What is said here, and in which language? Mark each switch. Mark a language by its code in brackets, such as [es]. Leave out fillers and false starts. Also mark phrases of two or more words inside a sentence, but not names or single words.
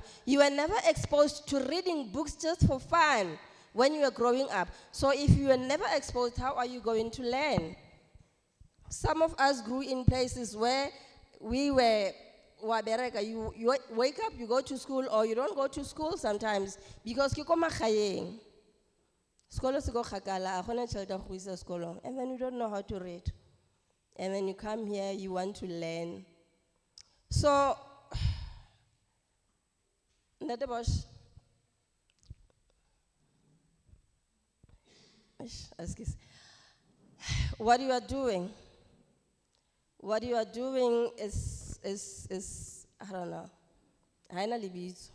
[en] You were never exposed to reading books just for fun when you were growing up. So if you were never exposed, how are you going to learn? Some of us grew in places where we were, you wake up, you go to school, or you don't go to school sometimes because [tn] ke ko magaeng. Skolo se go kgakala, a gona tšhelete ya go isa sekolong, [en] and then you don't know how to read. And then you come here, you want to learn. So, Ntate Bosch, excuse. What you are doing is I don't know, [tn] haina lebitso.